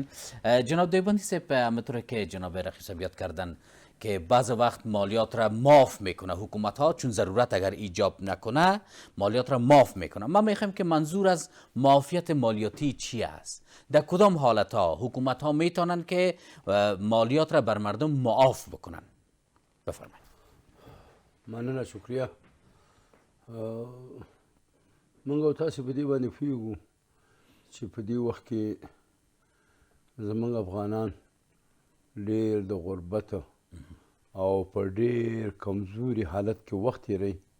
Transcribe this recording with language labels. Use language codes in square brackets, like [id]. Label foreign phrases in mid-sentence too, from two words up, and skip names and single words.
[fa] جناب دیوبندی صاحب، همونطور که جناب رقیب صاحب یاد کردن که بعض وقت مالیات را معاف میکنه حکومت ها، چون ضرورت اگر ایجاب نکنه مالیات را معاف میکنه. ما میخوایم که منظور از معافیت مالیاتی چی است؟ در کدام حالت ها حکومت ها میتونن که مالیات را بر مردم معاف بکنن؟ بفرمایید. [ps] مننه، شکریه. منګه تاسو په دې باندې پوهیږو چې په دې وخت کې زموږ افغانان ډېر د غربت او په ډېر کمزوري حالت کې وخت تېروي.